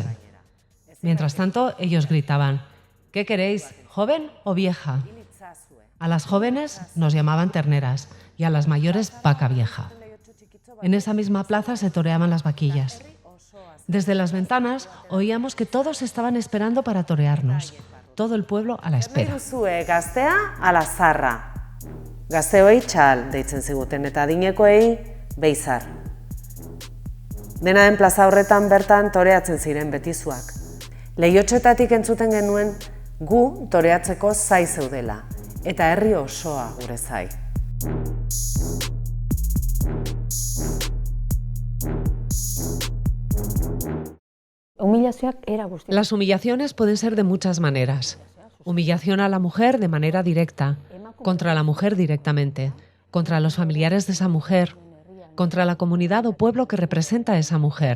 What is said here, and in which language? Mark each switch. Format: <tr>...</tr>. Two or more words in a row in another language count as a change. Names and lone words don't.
<es>Mientras tanto, ellos gritaban: ¿qué queréis, joven o vieja? A las jóvenes nos llamaban terneras y a las mayores vaca vieja. En esa misma plaza se toreaban las vaquillas. Desde las ventanas oíamos que todos estaban esperando para torearnos. Todo el pueblo a la espera.</es> <eu>Gaztea ala zarra. Gazteoi txal deitzen ziguten eta adinekoei beizar. Dena den plaza horretan bertan toreatzen ziren betizuak. Leihotxoetatik entzuten genuen gu toreatzeko zai zeudela, eta herri osoa gure zai.</eu> <es>Las humillaciones pueden ser de muchas maneras. Humillación a la mujer de manera directa, contra la mujer directamente, contra los familiares de esa mujer, contra la comunidad o pueblo que representa a esa mujer.</es>